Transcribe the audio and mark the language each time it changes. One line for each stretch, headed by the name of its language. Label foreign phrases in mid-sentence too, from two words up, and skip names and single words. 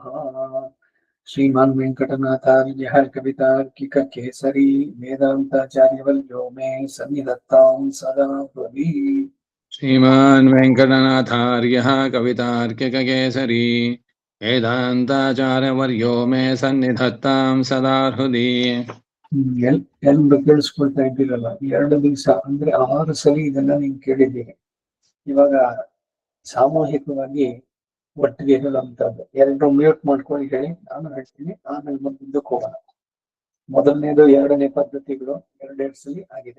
Sanskrit: श्रीमान् वेङ्कटनाथार्यः कवितार्किककेसरी वेदान्ताचार्यवर्यो मे सन्निधत्तां सदा हृदि। श्रीमान् वेङ्कटनाथार्यः कवितार्किककेसरी वेदान्ताचार्यवर्यो मे सन्निधत्तां सदा हृदि।
Kannada: ಎಲ್ರು ಕೇಳಿಸ್ಕೊಳ್ತಾ ಇದ್ದೀರಲ್ಲ, 2 ದಿವಸ ಅಂದ್ರೆ 6 ಸಲ ಇದನ್ನ ನೀವು ಕೇಳಿದ್ದೀರಿ. ಇವಾಗ ಸಾಮೂಹಿಕವಾಗಿ ಒಟ್ಟಿಗೆ ಹೇಳುವಂತದ್ದು. 2 ಮ್ಯೂಟ್ ಮಾಡ್ಕೊಳ್ಳಿ, ಹೇಳಿ, ನಾನು ಹೇಳ್ತೀನಿ, ಆಮೇಲೆ ಮುಂದಕ್ಕೆ ಹೋಗೋಣ. ಮೊದಲನೇದು 2ನೇ ಪದ್ಧತಿಗಳು 2 ಸಲ ಆಗಿದೆ.